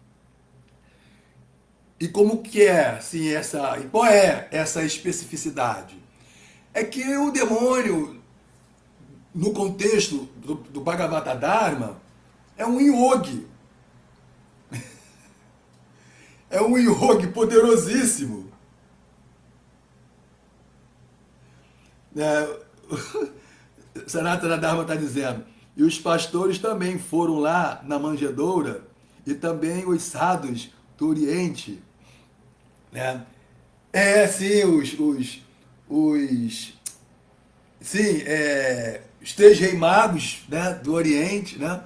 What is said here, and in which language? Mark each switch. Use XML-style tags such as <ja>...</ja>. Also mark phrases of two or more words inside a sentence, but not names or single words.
<pt>E como que é, assim, qual é essa especificidade? É que o demônio, no contexto do Bhagavata Dharma, é um yogi. É um yogi poderosíssimo. Sanatana Dharma está dizendo. E os pastores também foram lá na manjedoura, e também os sadhus do Oriente, né? Sim, os três reis magos, né, do Oriente, né?</pt>